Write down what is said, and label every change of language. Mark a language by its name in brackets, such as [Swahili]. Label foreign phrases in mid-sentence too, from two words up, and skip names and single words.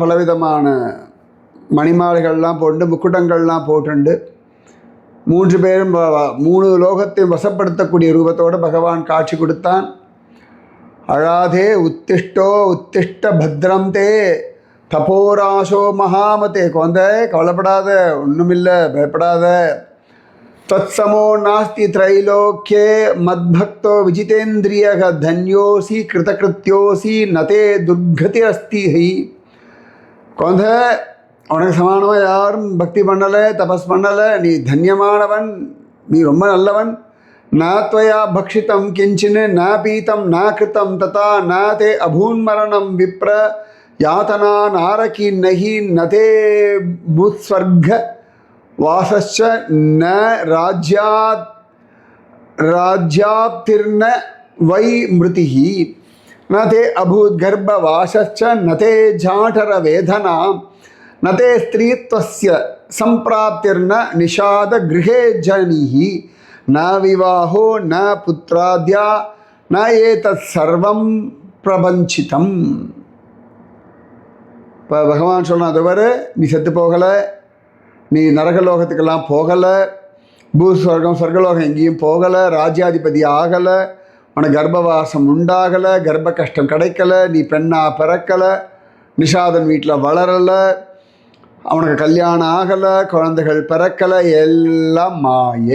[Tamil] பலவிதமான மணிமாலைகள்லாம் போட்டு முக்குட்டங்கள்லாம் போட்டுண்டு 3 பேரும் 3 லோகத்தையும் வசப்படுத்தக்கூடிய ரூபத்தோடு பகவான் காட்சி கொடுத்தான். [Sanskrit] அழாதே उत्तिष्ठो उत्तिष्ठ भद्रं ते तपोराशे महामते. [Tamil] குழந்தை கவலைப்படாத, ஒன்றுமில்லை, பயப்படாத, [Sanskrit] तत्समो नास्ति त्रैलोक्ये मद्भक्तो विजितेन्द्रियः धन्योसी कृतकृत्योसी नते दुर्गतिरस्ति ही [Tamil] குழந்தை உனக்கு சமானமாக யாரும் பக்தி பண்ணலை தபஸ் பண்ணலை நீ தன்யமானவன் நீ ரொம்ப நல்லவன் [Sanskrit] ந त्वया भक्षितं किञ्चिन् न पीतं न कृतं तथा न ते अभून्मरणं विप्र यातना नारकी नहि न ते भूत्स्वर्ग वासश्च न राज्याप्तिर्न वै मृतिः न ते अभूद्गर्भवासश्च न ते जाठरवेदना न ते स्त्रीत्वस्य सम्प्राप्तिर्न निषादगृहे जनिः न विवाहो न पुत्राद्या न एतत् सर्वं प्रपञ्चितम् [Tamil] இப்போ பகவான் சொன்ன அதுவரை நீ செத்து போகலை, நீ நரகலோகத்துக்கெல்லாம் போகலை, பூஸ்வர்க்கம் சொர்க்கலோகம் எங்கேயும் போகலை, ராஜ்யாதிபதி ஆகலை, உனக்கு கர்ப்பவாசம் உண்டாகலை, கர்ப்ப கஷ்டம் கிடைக்கலை, நீ பெண்ணாக பிறக்கலை, நிஷாதன் வீட்டில் வளரலை, அவனுக்கு கல்யாணம் ஆகலை, குழந்தைகள் பிறக்கலை, எல்லாம் மாயை.